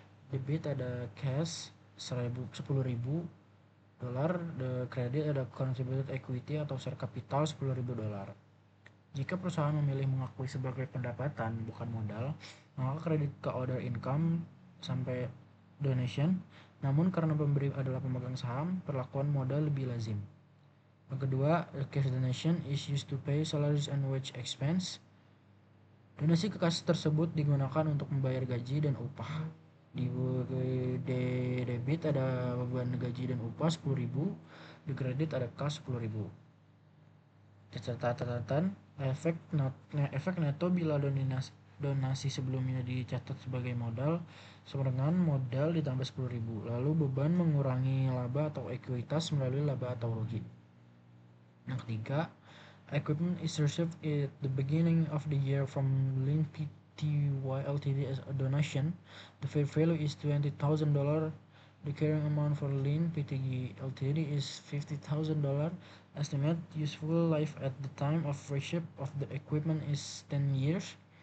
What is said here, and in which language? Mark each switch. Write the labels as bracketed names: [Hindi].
[Indonesian] Debit ada cash $10.000, the credit ada contributed equity atau share capital $10.000. Jika perusahaan memilih mengakui sebagai pendapatan bukan modal, maka kredit ke other income sampai donation. Namun karena pemberi adalah pemegang saham, perlakuan modal lebih lazim. Yang kedua, [English] cash donation is used to pay salaries and wage expense. [Indonesian] Donasi ke kas tersebut digunakan untuk membayar gaji dan upah. Di debit ada beban gaji dan upah $10.000, di kredit ada kas $10.000. Catatan, efek neto bila donasi sebelumnya dicatat sebagai modal sama dengan modal ditambah $10.000, lalu beban mengurangi laba atau ekuitas melalui laba atau rugi. Yang ketiga, [English] equipment is received at the beginning of the year from Lin Pty Ltd as a donation. The fair value is $20,000. The carrying amount for Lin Pty Ltd is $50,000. Estimate useful life at the time of receipt of the equipment is 10 years.